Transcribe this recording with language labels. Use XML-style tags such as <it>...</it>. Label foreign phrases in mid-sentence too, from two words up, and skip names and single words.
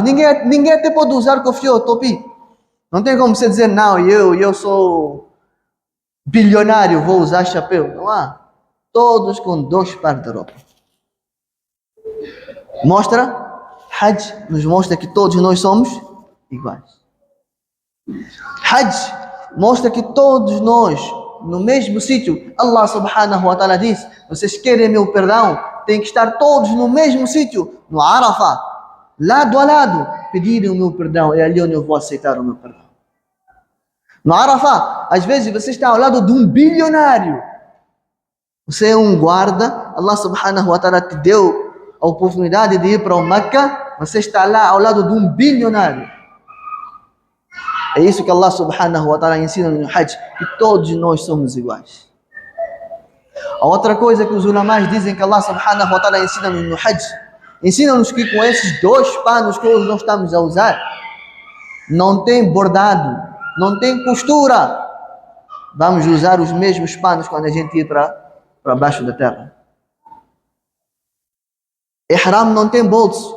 <pt>Ninguém até pode usar kofia ou topi. Não tem como você dizer, não, eu sou bilionário, vou usar chapéu. Não há. Todos com 2 pares de roupa. Hajj nos mostra que todos nós somos iguais. Hajj mostra que todos nós, no mesmo sítio, Allah</pt> <ar>سبحانه وتعالى</ar> <pt>diz, vocês querem meu perdão, tem que estar todos no mesmo sítio, no Arafah, lado a lado, pedirem o meu perdão, é ali onde eu vou aceitar o meu perdão. No Arafah, às vezes você está ao lado de um bilionário, você é um guarda, Allah</pt> <ar>سبحانه وتعالى</ar> <pt>te deu a oportunidade de ir para o Meca, você está lá ao lado de um bilionário. É isso que Allah</pt> <ar>سبحانه وتعالى</ar> <pt>ensina no Hajj, que todos nós somos iguais. A outra coisa que os ulamás dizem que Allah</pt> <ar>سبحانه وتعالى</ar> <pt>ensina no Hajj, ensina-nos que com esses 2 panos que hoje nós estamos a usar, não tem bordado, não tem costura. Vamos usar os mesmos panos quando a gente ir para baixo da terra. Ihram não tem bolso.</pt>